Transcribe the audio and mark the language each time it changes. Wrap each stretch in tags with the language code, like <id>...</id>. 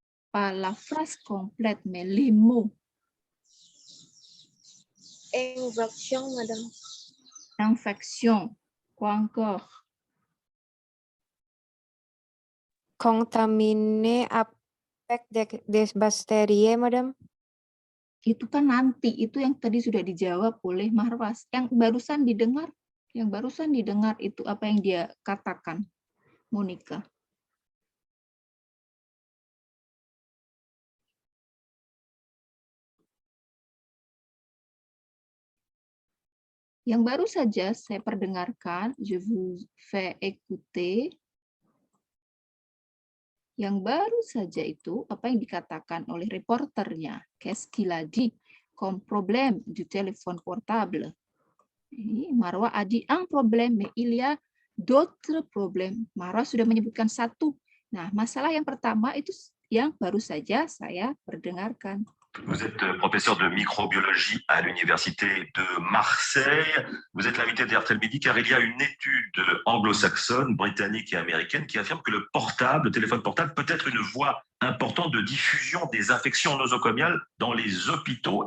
<fr>Pas la phrase complète, mais les mots. Infection, madame. Infection. Quoi encore? Contaminé avec des bactéries, madame.</fr> <id>Itu kan nanti, itu yang tadi sudah dijawab oleh Marwas. Yang barusan didengar itu apa yang dia katakan, Monica. Yang baru saja saya perdengarkan,</id> <fr>je vous fais écouter.</fr> <id>Yang baru saja itu apa yang dikatakan oleh reporternya.</id> <fr>Qu'est-ce qu'il a dit comme problème du téléphone portable? Marwa a dit un problème, mais il y a d'autres problèmes.</fr> <id>Marwa sudah menyebutkan satu. Nah, masalah yang pertama itu yang baru saja saya perdengarkan.</id> <fr>Vous êtes professeur de microbiologie à l'université de Marseille. Vous êtes l'invité d'RTL Midi car il y a une étude anglo-saxonne, britannique et américaine qui affirme que le portable, le téléphone portable, peut être une voie importante de diffusion des infections nosocomiales dans les hôpitaux.</fr>